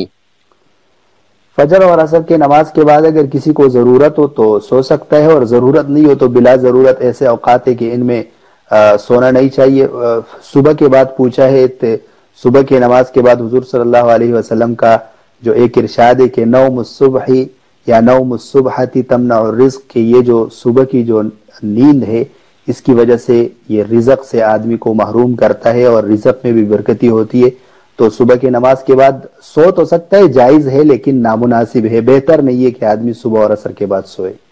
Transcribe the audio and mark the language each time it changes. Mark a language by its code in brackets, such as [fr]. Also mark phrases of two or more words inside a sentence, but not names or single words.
[ur] فجر اور عصر کی نماز کے بعد اگر کسی کو ضرورت ہو تو سو سکتا ہے، اور ضرورت نہیں ہو تو بلا ضرورت ایسے اوقات ہے کہ ان میں سونا نہیں چاہیے. صبح کے بعد پوچھا ہے، صبح کی نماز کے بعد حضور [ar] صلی اللہ علیہ وسلم [ur] کا جو ایک ارشاد ہے کہ [ar] نوم الصبح یا نوم الصبحۃ تمنع الرزق، [ur] کہ یہ جو صبح کی جو نیند ہے اس کی وجہ سے یہ رزق سے آدمی کو محروم کرتا ہے اور رزق میں بھی برکتی ہوتی ہے. تو صبح کی نماز کے بعد سو تو سکتا ہے، جائز ہے لیکن نامناسب ہے. بہتر نہیں ہے کہ آدمی صبح اور عصر کے بعد سوئے.